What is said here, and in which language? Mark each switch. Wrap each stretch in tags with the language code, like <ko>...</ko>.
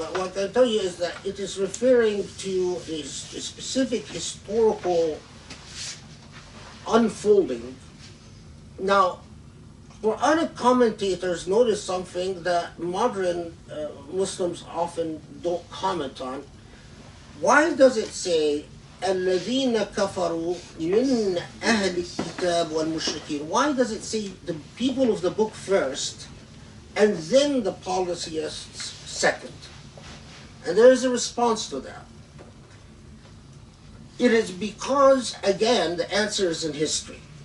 <en>But what I can tell you is that it is referring to a specific historical unfolding. Now, Quranic commentators notice something that modern Muslims often don't comment on. Why does it say</en> <ar>الذين كفروا من أهل الكتاب والمشركين?</ar> <en>Why does it say the people of the book first and then the polytheists second? And there is a response to that. It is because, again, the answer is in history.</en>